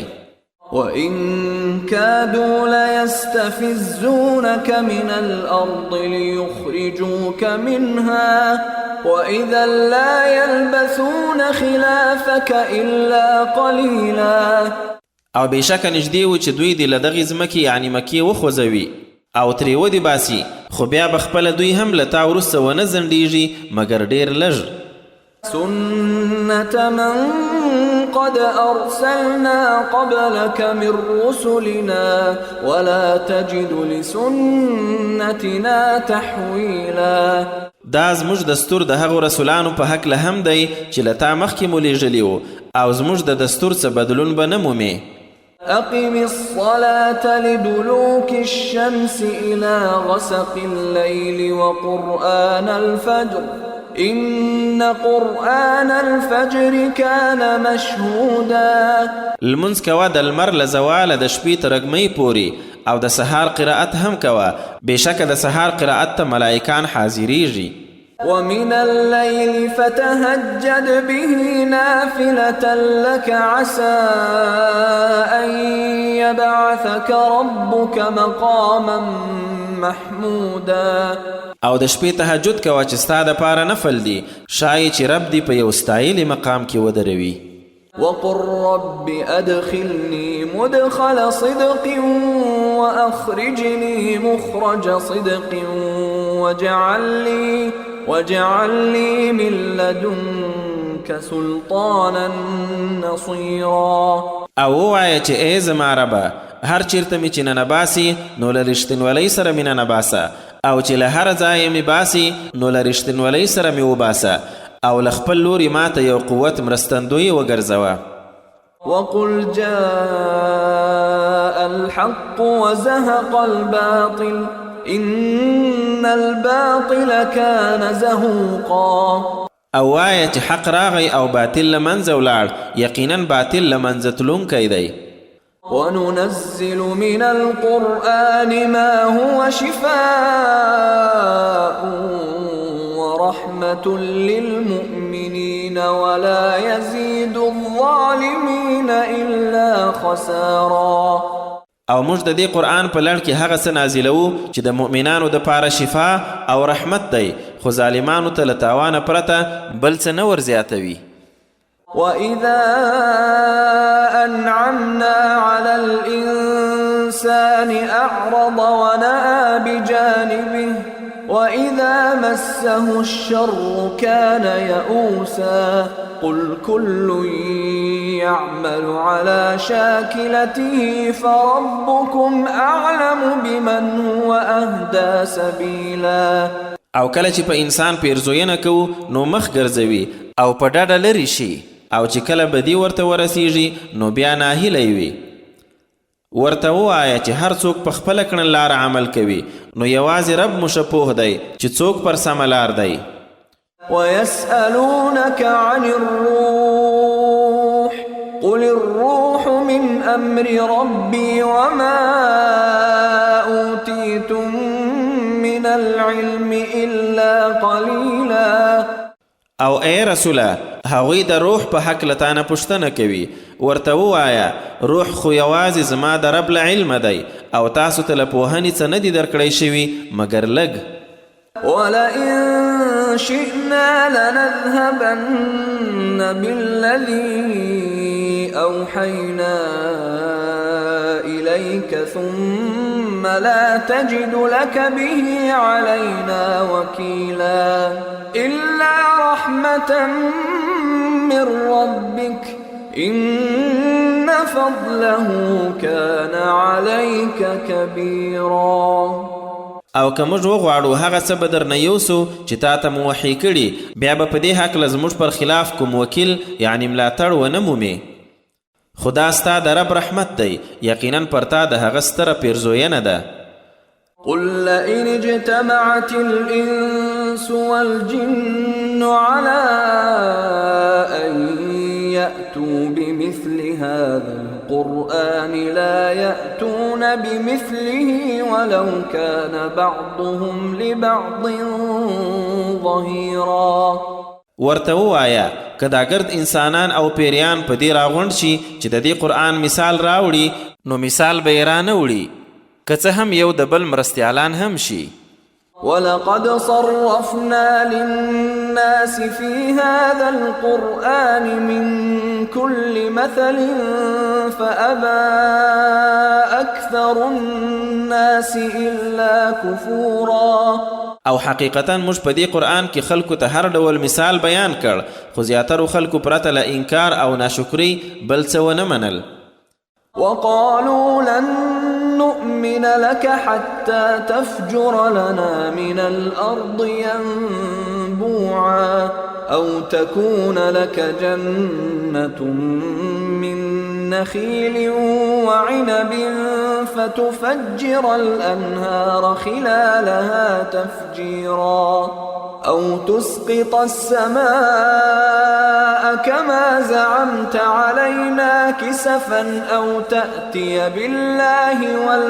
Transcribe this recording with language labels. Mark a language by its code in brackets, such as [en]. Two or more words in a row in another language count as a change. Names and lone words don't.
[ar] وإن كادوا ليستفزونك من الأرض ليخرجوك منها وإذا لا يلبثون خلافك إلا قليلا. [ps] او بېشکه نږدې و چې دوی دې له دغې ځمکې یعنې مکې وخوځوي او ترې ودې باسي خو بیا به خپله دوی هم له تا وروسته ونه ځنډېږي مګر ډېر لږ. [ar] سنة من قد أرسلنا قبلك من رسلنا ولا تجد لسنتنا تحويلا. [ps] دا زموږ دستور د هغو رسولانو په هکله هم دی چې له تا مخکې مو لیږلي وو او زموږ د دستور څه بدلون به نه مومې. [ar] أقم الصلاة لدلوك الشمس إلى غسق الليل وقرآن الفجر إن قرآن الفجر كان مشهودا. [ps] لمونځ کوه د لمر له زواله د شپې تر غرمۍ پورې او د سهار قرائت هم کوه بېشکه د سهار قرائت ته ملائکان حاضریږي. [ar] ومن الليل فتهجد به نافلة لك عسى أن يبعثك ربك مقاما محمودا. [ps] او د شپې تهجد کوه چې ستا دپاره نفل دی شایي چې رب دی په یو ستایلي مقام کې ودروي. [ar] وقل رب أدخلني مدخل صدق وأخرجني مخرج صدق واجعل لي من لدنك سلطانا نصيرا. [ps] او ووایه چې ای زما ربه هر چیرته مې چې ننباسي نو له رښتینولۍ سره مې ننباسه او چې له هر ځایه مې باسي نو له رښتینولۍ سره مې وباسه او له خپل لوري ماته یو قوت مرستندوی وګرځوه. [ar] وقل جاء الحق وزهق الباطل إن الباطل كان زهوقا. [ps] او وایه چې حق راغی او باطل له منځه ولاړ یقینا باطل له منځه تلونکی دی. [ar] وننزل من القرآن ما هو شفاء ورحمة للمؤمنين ولا يزيد الظالمين للظالمين إلا خسارا. [ps] او موږ د دې قرآن په لړ کې هغه څه نازلوو چې د مؤمنانو دپاره شفا او رحمت دی، خو ظالمانو ته له تاوانه پرته بل څه نه ورزیاتوي. [ar] وإذا أنعمنا على الإنسان أعرض ونأى بجانبه وإذا مسه الشر كان يئوسا. قل كل يعمل على شاكلته فربكم أعلم بمن هو أهدى سبيلا. [ps] او کله چې په انسان پیرزوینه کوو نو مخ ګرځوي او په ډډه لرې شي، او چې کله بدی ورته ورسیږي نو بیا ناهیلی وي. ورته ووایه چې هر څوک په خپله کړنلاره عمل کوي، نو یوازې رب مو ښه پوه دی چې څوک پر سمه لار دی. [ar] ويسألونك عن الروح قل الروح من أمر ربي وما أوتيتم من العلم إلا قليلا. [ps] او ای رسوله، هغوی د روح په حق له تانه پوښتنه کوي، ورته ووایه روح خو یوازې زما د رب له علمه دی، او تاسو ته له پوهنې څه نه دي درکړی شوي مګر لږ. [ar] ولئن شئنا لنذهبن بالذي أوحينا إليك ثم لا تجد لك به علينا وكيلا. إلا رحمة من ربك إن فضله كان عليك كبيرا. [ps] او که موږ وغواړو هغه څه به درنه یوسو چې تا ته مو وحي کړي، بیا به په دې هکله زموږ پر خلاف کوم وکیل یعنی ملاتړ ونه مومې. خو دا ستا د رب رحمت دی، یقینا پر تا د هغه ستره پیرزوینه ده. [ar] قل لئن اجتمعت الإنس والجن على أن يأتوا بمثل هذا القرآن لا يأتون بمثله ولو كان بعضهم لبعض ظهيرا. [ps] ورته ووایه که دا ګرد انسانان او پیریان په دې راغونډ شي چې د دې قرآن مثال راوړي، نو مثال به یې رانه وړي، که څه هم یو د بل مرستیالان هم شي. [ar] ولقد صرفنا للناس في هذا القرآن من كل مثل فأبى أكثر الناس إلا كفورا. [ps] او حقیقتا موږ په دې قرآن کې خلکو ته هر ډول مثال بیان کړ، خو زیاترو خلکو پرته له انکار او ناشکرۍ بل څه ونه منل. [ar] وقالوا لن نؤمن لك حتى تفجر لنا من الأرض ينبوعا أو تكون لك جنة من نخيل وعنب فتفجر الأنهار خلالها تفجيرا أو تسقط السماء كما زعمت علينا كسفا أو تأتي بالله